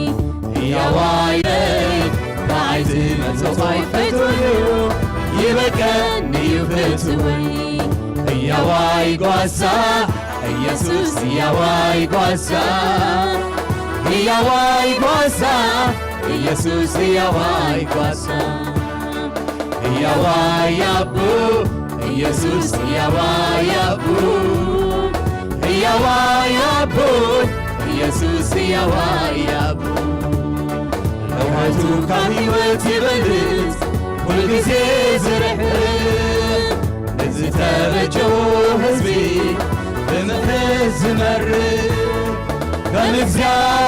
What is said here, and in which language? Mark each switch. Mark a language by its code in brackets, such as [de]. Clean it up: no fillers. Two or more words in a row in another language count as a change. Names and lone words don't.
[ti] ሕያዋይ ብዓይ ዝመጽእ ኣይፈትወዩ ይበቀኒ እዩ ፍትወይ ሕያዋይ ጓሳ ኢየሱስ ሕያዋይ ጓሳ ሕያዋይ ጓሳ ኢየሱስ ሕያዋይ ጓሳ ሕያዋይ አቡ ኢየሱስ ሕያዋይ አቡ ሕያዋይ አቡ ኢየሱስ ሕያዋይ አቡ ለውሃቱ ካብ ሕይወት [am] ይበልጥ ሁልጊዜ [ti] ዝርሕር ንዝተበጀዎ ሕዝቢ ብምሕረት ዝመርሕ ከም እግዚአብሔር